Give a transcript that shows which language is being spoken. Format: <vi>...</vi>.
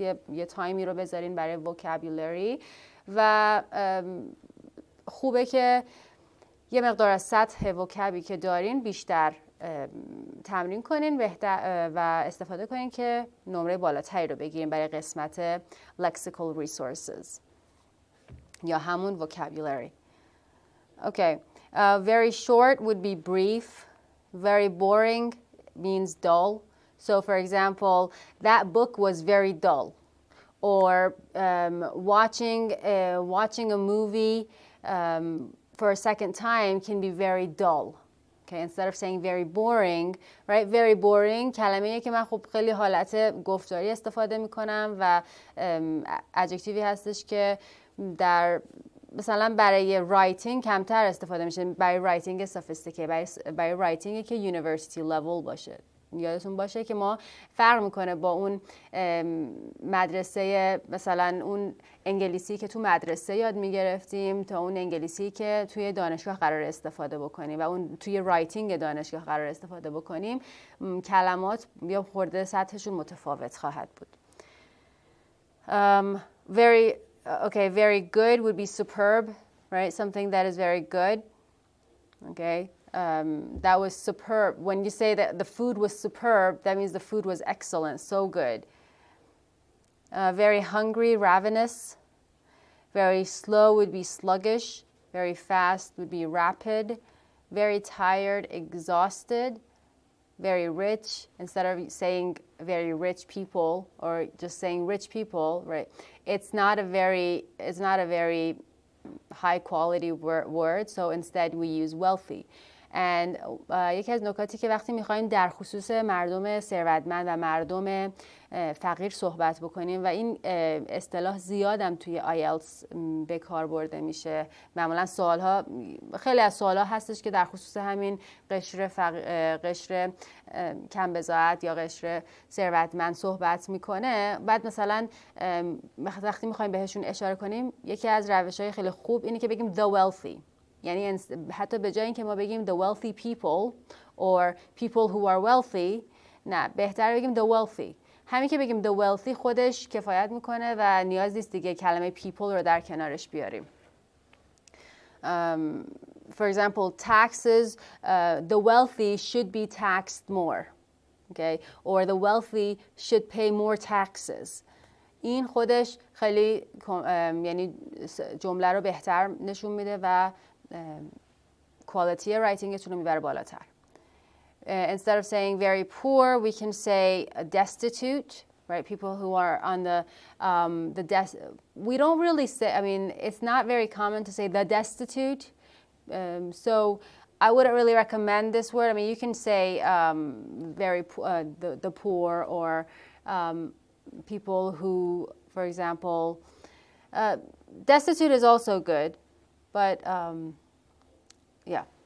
<fa>یه تایمی رو بذارین برای وکابولری و خوبه که یه مقدار از سطح وکابی که دارین بیشتر تمرین کنین و استفاده کنین که نمره بالاتری رو بگیرین برای قسمت lexical resources یا همون vocabulary. Okay.</fa> <en>Very short would be brief. Very boring means dull. So for example, that book was very dull. Or watching a movie for a second time can be very dull. Okay, instead of saying very boring, right? Very boring</en> <fa>کلمه‌ایه که من خب خیلی حالت گفتاری استفاده میکنم و ادجکتیوی هستش که در مثلا برای رایتینگ کمتر استفاده میشه، برای رایتینگ سافیستیکیت، برای رایتینگی که یونیورسیتی لول باشه. یادتون باشه که ما فرق میکنه با اون مدرسه، مثلا اون انگلیسی که تو مدرسه یاد میگرفتیم تا اون انگلیسی که توی دانشگاه قرار استفاده بکنیم و اون توی رایتینگ دانشگاه قرار استفاده بکنیم، کلمات یا خورده سطحشون متفاوت خواهد بود.</fa> <en>Very good would be superb, right? Something that is very good. Okay. That was superb. When you say that the food was superb, that means the food was excellent, so good. Very hungry, ravenous. Very slow would be sluggish. Very fast would be rapid. Very tired, exhausted. Very rich, instead of saying very rich people or just saying rich people, right? It's not a very high quality word, so instead we use wealthy.</en> <fa>And یکی از نکاتی که وقتی میخوایم در خصوص مردم ثروتمند و مردم فقیر صحبت بکنیم و این اصطلاح زیادم توی آیلتس به کار برده میشه، معمولا سوالها، خیلی از سوالها هستش که در خصوص همین قشر کم بضاعت یا قشر ثروتمند صحبت میکنه. بعد مثلا وقتی میخوایم بهشون اشاره کنیم، یکی از روش‌های خیلی خوب اینه که بگیم</fa> <en>the wealthy.</en> <fa>یعنی حتی به جای اینکه ما بگیم</fa> <en>the wealthy people or people who are wealthy،</en> <fa>نه، بهتر بگیم the wealthy. همین که بگیم</fa> <en>the wealthy</en> <fa>خودش کفایت میکنه و نیاز نیست دیگه کلمه people رو در کنارش بیاریم.</fa> <en>For example, taxes, the wealthy should be taxed more. Okay? Or the wealthy should pay more taxes.</en> <fa>این خودش خیلی یعنی جمله رو بهتر نشون میده و quality رایتینگتون رو میبره بالاتر.</fa> <en>Instead of saying very poor, we can say destitute, right? People who are on we don't really say, I mean, it's not very common to say the destitute. So I wouldn't really recommend this word. I mean, you can say the poor or people who, for example, destitute is also good, but yeah.</en>